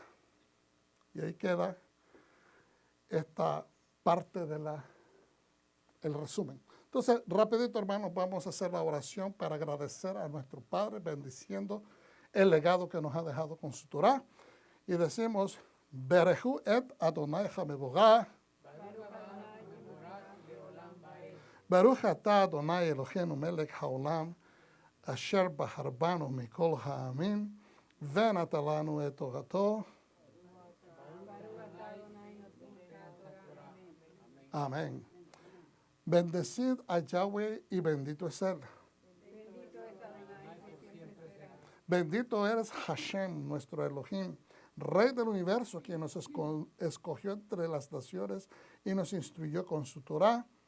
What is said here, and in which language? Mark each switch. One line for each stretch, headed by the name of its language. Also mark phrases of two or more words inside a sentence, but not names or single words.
Spanish: Y ahí queda esta parte del resumen. Entonces, rapidito, hermanos, vamos a hacer la oración para agradecer a nuestro Padre, bendiciendo el legado que nos ha dejado con su Torah. Y decimos,
Hebrew: ברכו את אדוני המבורך, ברוך אתה אדוני אלוהינו מלך העולם, אשר בחר בנו מכל העמים, ונתן לנו את תורתו.
Spanish: Amén. Bendecid a Yahweh y bendito es Él. Bendito eres Hashem, nuestro Elohim, Rey del universo, quien nos escogió entre las naciones y nos instruyó con su Torah.